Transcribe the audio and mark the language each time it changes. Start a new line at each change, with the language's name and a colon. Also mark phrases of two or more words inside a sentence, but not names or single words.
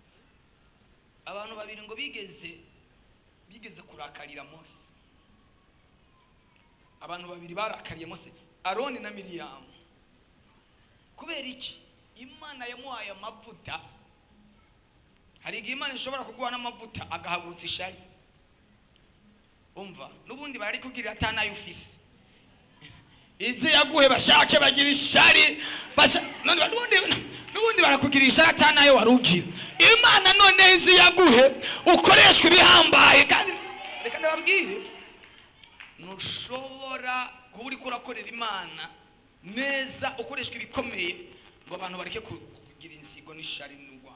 Rundi: Abantu babiri ngo bigeze kurakarira Mose. Abantu babiri barakariye Mose, Aroni na Miriyamu. Kubera iki? Imana yamuhaye amavuta. Hari igihe Imana ishobora kuguha n'amavuta agahagurutsa ishari. Umva, nubundi bari kugira atanayo ufise. Izi yaguhe bashake bagira ishari, nubundi barakugira ishari atanayo warugira. Imana none izi yaguhe ukoreshwa ibihambaye kandi reka ndababwire nushobora kuba uri kurakorera Imana neza ukoreshwa ibikomeye ngo abantu bareke kugira insigo n'ishari n'urwango.